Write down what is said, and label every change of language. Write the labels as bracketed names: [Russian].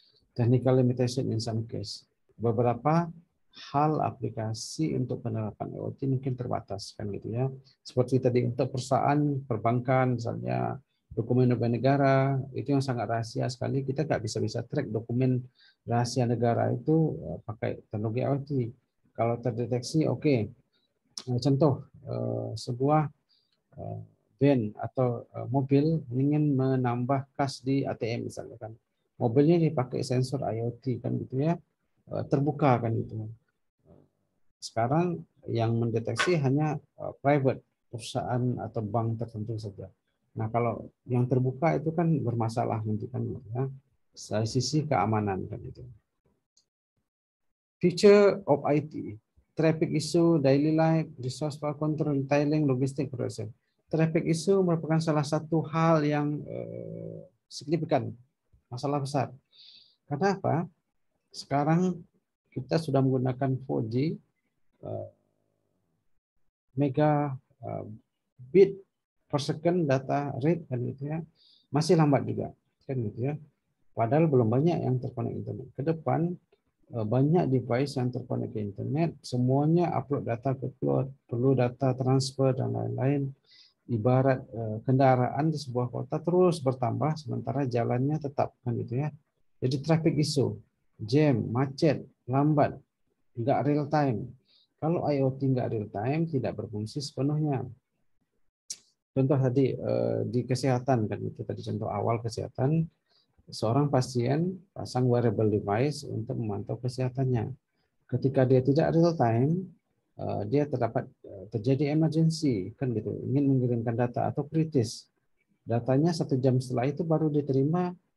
[English] Technical limitation in some case. [Indonesian] Beberapa hal aplikasi untuk penerapan IoT mungkin terbatas kan gitu ya. Seperti tadi untuk perusahaan perbankan misalnya, dokumen negara itu yang sangat rahasia sekali, kita nggak bisa track dokumen rahasia negara itu pakai teknologi IoT. Kalau terdeteksi oke. Contoh sebuah van atau mobil ingin menambah kas di ATM misalnya kan, mobilnya dipakai sensor IoT kan gitu ya, terbuka kan gitu. Sekarang yang mendeteksi hanya private, perusahaan atau bank tertentu saja. Nah kalau yang terbuka itu kan bermasalah nanti kan ya, dari sisi keamanan kan itu. [English] Future of IT, traffic issue, daily life, resource power control, retailing, logistik, production. [Indonesian] Traffic issue merupakan salah satu hal yang signifikan, masalah besar. Karena apa? Sekarang kita sudah menggunakan 4G, mega bit per second data rate kan gitu ya, masih lambat juga kan gitu ya. Padahal belum banyak yang terkonek internet. Ke depan banyak device yang terkonek ke internet, semuanya upload data ke cloud, perlu data transfer dan lain-lain. Ibarat kendaraan di sebuah kota terus bertambah sementara jalannya tetap kan gitu ya. Jadi traffic issue, jam, macet, lambat, nggak real time. Kalau IoT nggak real time, tidak berfungsi sepenuhnya. Contoh tadi di kesehatan kan itu tadi contoh awal kesehatan, seorang pasien pasang wearable device untuk memantau kesehatannya. Ketika dia tidak real time, dia terjadi emergency kan gitu, ingin mengirimkan data atau kritis, datanya 1 jam setelah itu baru diterima,